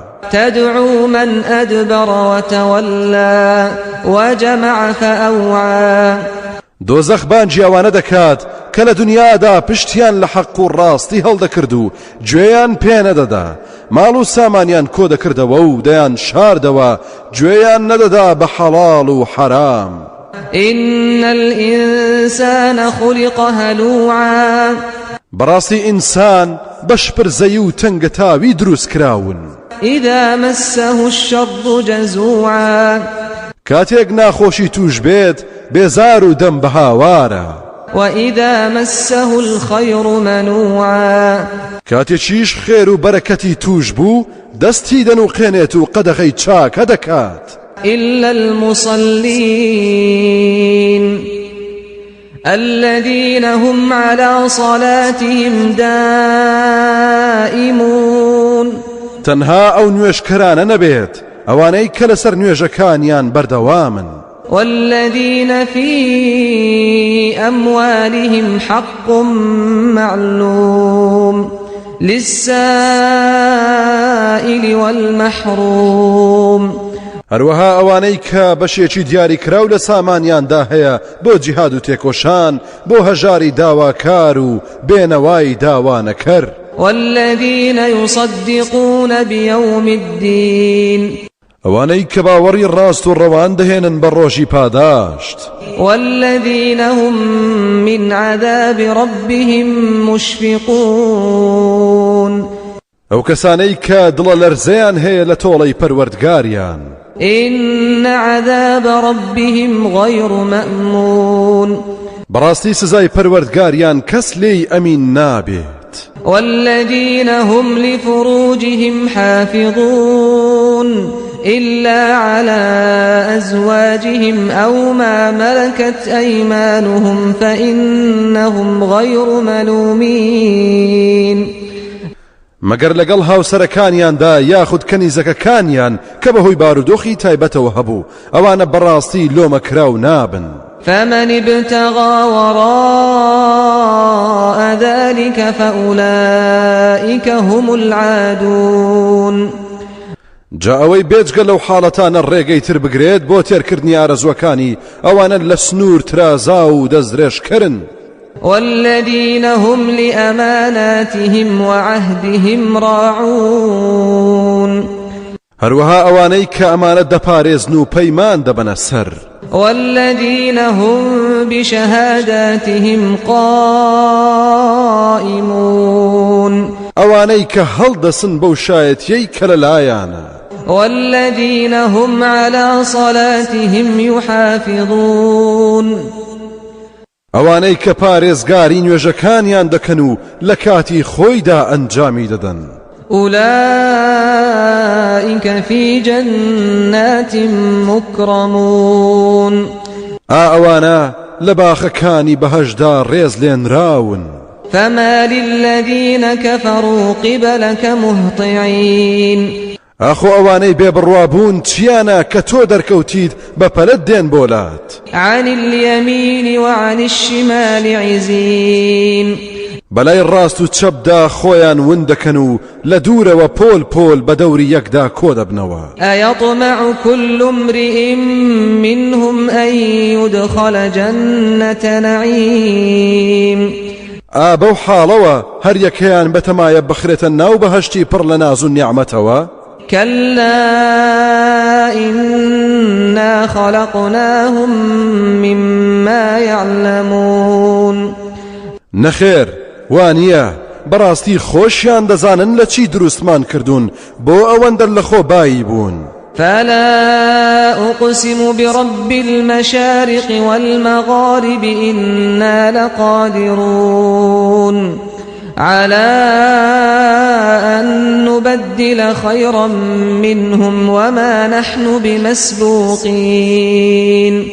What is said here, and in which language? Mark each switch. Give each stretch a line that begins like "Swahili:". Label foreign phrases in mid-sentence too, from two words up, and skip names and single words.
Arabic: تدعو من أدبر وتولى وجمع فأوعى
Central Kurdish: دۆزەخ بانجی ئەوانە دەکات کە لە دنیادا پشتیان لە حەق و ڕاستی هەڵدەکرد و گوێیان پێ نەدەدا ماڵ و سامانیان کۆ دەکردەوە و دەیان شاردەوە گوێیان نەدەدا بە حەڵاڵ و حەرام
Arabic: إن الإنسان خلق هلوعا
Central Kurdish: بەڕاستی ئینسان بەشپرزەی و تەنگەتاوی دروست کراون
Arabic: إذا مسه الشر جزوعا
Central Kurdish: کاتێک ناخۆشی توش بێت بێزار و دەم بە هاوارە
Arabic: وإذا مسه الخير منوعا
Central Kurdish: کاتێکیش خێر و بەرەکەتی توش بوو دەستی دەنوقێنێت و قەدەغەی چاکە دەکات
Arabic: إلا المصلين الذين هم على صلاتهم دائمون
Central Kurdish: تەنها ئەو نوێژکەرانە نەبێت ئەوانەی کە لەسەر نوێژەکانیان بەردەوامن
Arabic: والذين في أموالهم حق معلوم للسائل والمحروم
Central Kurdish: هەروەها ئەوانەی کە بەشێکی دیاری کراو لە سامانیاندا هەیە بۆ جیهاد و تێکۆشان بۆ هەژاری داواکار و بێنەوای داوانەکەر
Arabic: والذين يصدقون بيوم الدين
Central Kurdish: ئەوانەی کە باوەڕی ڕاست و ڕەوان دەهێنن بە ڕۆژی پاداشت
Arabic: والذين هم من عذاب ربهم مشفقون
Central Kurdish: ئەو کەسانەی کە دڵە لەرزەیان هەیە لە تۆڵەی پەروەردگاریان
Arabic: إن عذاب ربهم غير مأمون
Central Kurdish: بەڕاستی سزای پەروەردگاریان کەس لێی ئەمین نابێت
Arabic: والذين هم لفروجهم حافظون إلا على أزواجهم أو ما ملكت أيمانهم فإنهم غير ملومين
Central Kurdish: مەگەر لەگەڵ هاوسەرەکانیاندا یاخود کەنیزەکەکانیان کە بەهۆی بارودۆخی تایبەتەوە هەبوو ئەوانە بەڕاستی لۆمەکراو نابن
Arabic: فمن ابتغى وراء ذلك فأولئك هم العادون
Central Kurdish: جا ئەوەی بێجگە لەو حاڵەتانە ڕێگەی تر بگرێت بۆ تێرکردنی ئارەزوەکانی ئەوانە لە سنوور ترازا و دەستدرێژکردن
Arabic: والذين هم لأماناتهم وعهدهم راعون
Central Kurdish: هەروەها ئەوانەی کە ئەمانەت دەپارێزن و پەیمان دەبەنە سەر
Arabic: والذين هم بشهاداتهم قائمون
Central Kurdish: ئەوانەی کە هەڵدەسن بەو شایەتیەی کە لەلایانە
Arabic: والذين هم على صلاتهم يحافظون
Central Kurdish: ئەوانەی کە پارێزگاری نوێژەکانیان دەکەن و لە کاتی خۆیدا ئەنجامی دەدەن
Arabic: أولئك في جنات مكرمون
Central Kurdish: ئەوانە لە باخەکانی بەهەشدا ڕێز لێنراون
Arabic: فما للذين كفروا قبلك مهطعين
Central Kurdish: ئەخۆ ئەوانەی بێبڕوابوون چیانە کە تۆ دەرکەوتیت بە پەلەت دێن بۆلات
Arabic: عن اليمين وعن الشمال عزين
Central Kurdish: بەلای ڕاست و چەپدا خۆیان ون دەکەن و لە دوورەوە پۆل پۆل بە دەوری یەکدا کۆ دەبنەوە
Arabic: أيطمع كل امرئ منهم أن يدخل جنة نعيم
Central Kurdish: بەو حاڵەوە هەر یەکەیان بەتەمایە بخرێتە ناو بەهەشتی پڕ لە ناز و نیعمەتەوە
Arabic: كلا إنا خلقناهم مما يعلمون
Central Kurdish: نەخێر وانییە بەڕاستی خۆشیان دەزانن لە چی دروستمان کردوون بۆ ئەوەندە لە خۆ بایی بوون
Arabic: فلا أقسم برب المشارق والمغارب إنا لقادرون على أن نبدل خيرا منهم وما نحن بمسبوقين